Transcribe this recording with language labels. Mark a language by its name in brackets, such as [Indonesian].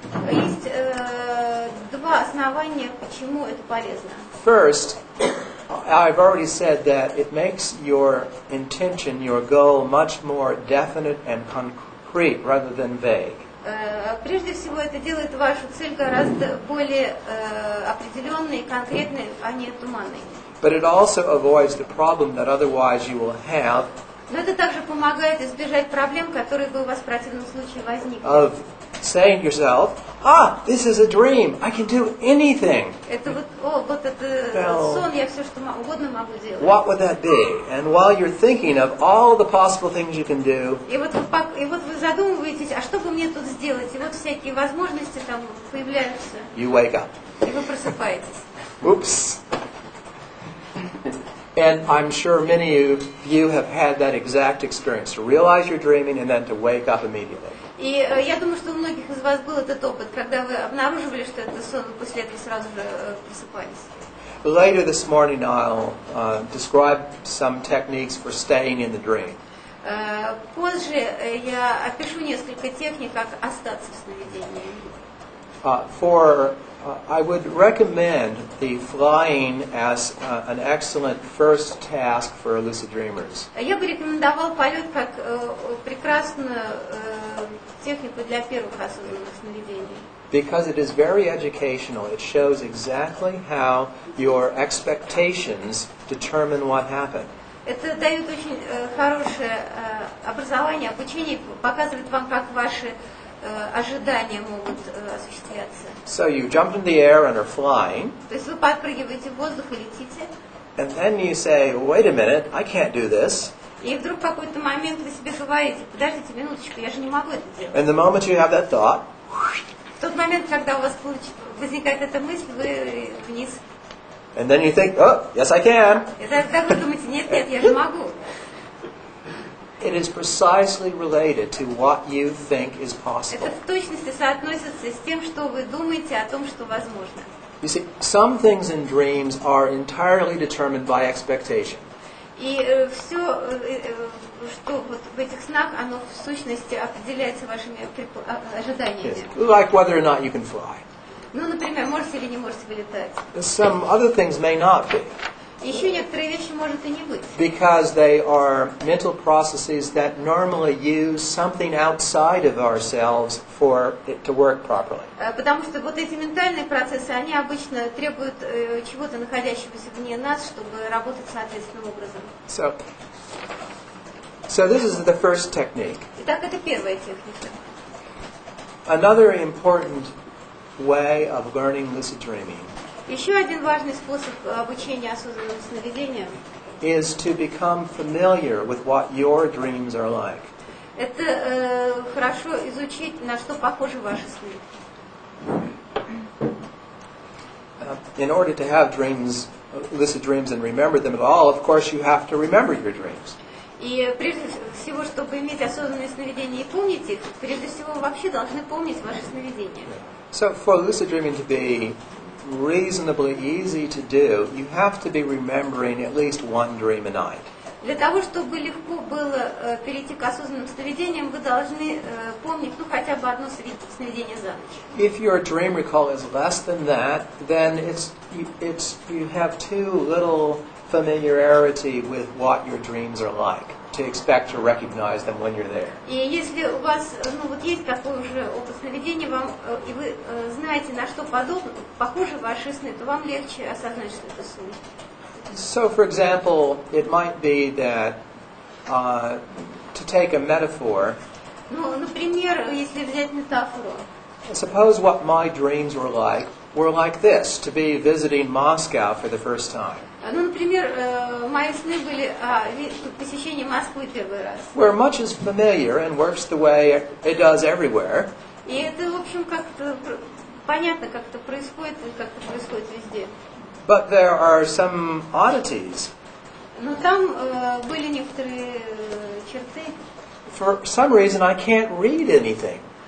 [Russian] Есть 2 основания, почему это полезно. [English] First, I've already said that it makes your intention, your goal, much more definite and concrete rather than vague. [Russian] Прежде всего, это делает вашу цель гораздо более определенной и конкретной, а не туманной. [English] But it also avoids the problem that otherwise you will have [Russian] Но это также помогает избежать проблем, которые бы у вас в противном случае возникли. [English] of saying to yourself, this is a dream, I can do anything. [Russian] Это вот это сон, я все что угодно могу делать. [English] What would that be? And while you're thinking of all the possible things you can do, [Russian] И вот вы задумываетесь, а что бы мне тут сделать? И вот всякие возможности там появляются. [English] you wake up. [Russian] И вы просыпаетесь. [English] Oops. And I'm sure many of you have had that exact experience, to realize you're dreaming and then to wake up immediately. [Russian] И я думаю, что у многих из вас был этот опыт, когда вы обнаруживали, что это сон, и после этого сразу же просыпались. [English] later this morning I'll describe some techniques for staying in the dream. [Russian] Позже я опишу несколько техник, как остаться в сновидении. [English] I would recommend the flying as an excellent first task for lucid dreamers. [Russian] Я бы рекомендовал полет как прекрасную технику для первых осознанных сновидений. [English] Because it is very educational. It shows exactly how your expectations determine what happened. [Russian] Это дает очень хорошее образование, обучение, показывает вам, как ваши ожидания могут осуществляться. [English] So you jump into the air and are flying. [Russian] То есть вы подпрыгиваете в воздух и летите. [English] And then you say, wait a minute, I can't do this. [Russian] И вдруг в какой-то момент вы себе говорите, подождите минуточку, я же не могу это делать. [English] And the moment you have that thought, [Russian] В тот момент, когда у вас возникает эта мысль, вы вниз. [English] and then you think, oh, yes I can. [Russian] И тогда вы думаете, нет, я же могу. [English] It is precisely related to what you think is possible. [Russian] Это в точности соотносится с тем, что вы думаете о том, что возможно. [English] You see, some things in dreams are entirely determined by expectation. [Russian] И все, что вот в этих снах, оно в сущности определяется вашими ожиданиями. [English] Yes. Like whether or not you can fly. [Russian] Ну, например, можете или не можете вы летать. [English] Some other things may not be. [Russian] Еще некоторые вещи может и не быть. [English] Because they are mental processes that normally use something outside of ourselves for it to work properly. [Russian] Потому что вот эти ментальные процессы, они обычно требуют чего-то находящегося вне нас, чтобы работать соответственным образом. [English] So this is the first technique. [Russian] Итак, это первая техника. [English] Another important way of learning lucid dreaming [Russian] Еще один важный способ обучения осознанным сновидениям [English] is to become familiar with what your dreams are like. [Russian] это хорошо изучить, на что похожи ваши сны. [English] In order to have dreams, lucid dreams, and remember them at all, of course, you have to remember your dreams. [Russian] И прежде всего, чтобы иметь осознанные сновидения и помнить их, прежде всего вы вообще должны помнить ваши сновидения. [English] So for lucid dreaming to be reasonably easy to do, you have to be remembering at least one dream a night. [Russian] Для того, чтобы легко было перейти к осознанным сновидениям, вы должны помнить, хотя бы одно сновидение за ночь. [English] If your dream recall is less than that, then you have too little familiarity with what your dreams are like to expect to recognize them when you're there. [Russian] И если у вас есть такой уже опыт сновидений, и вы знаете, на что похожи ваши сны, то вам легче осознать, что это сон. [English] So, for example, it might be that to take a metaphor. [Russian] Например, если взять метафору. [English] Suppose what my dreams were like this: to be visiting Moscow for the first time. [Russian] Например, мои сны были посещение Москвы первый раз. [English] Where much is familiar and works the way it does everywhere. [Russian] И это, в общем, как-то понятно, как это происходит, и как это происходит везде. [English] But there are some oddities. [Russian] Но там были некоторые черты. [English] For some reason, I can't read anything.